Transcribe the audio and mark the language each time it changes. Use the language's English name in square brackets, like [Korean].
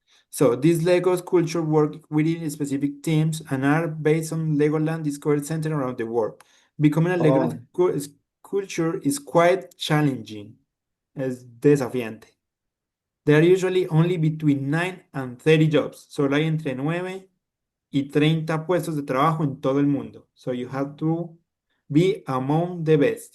[English] So these Lego sculpture work within specific teams and are based on Legoland Discovery Center around the world. Becoming a Lego Oh, sculpture is quite challenging. [Spanish] Es desafiante. [English] There are usually only between 9 and 30 jobs. [Spanish] Solo hay entre 9 y 30 puestos de trabajo en todo el mundo. [English] So you have to be among the best.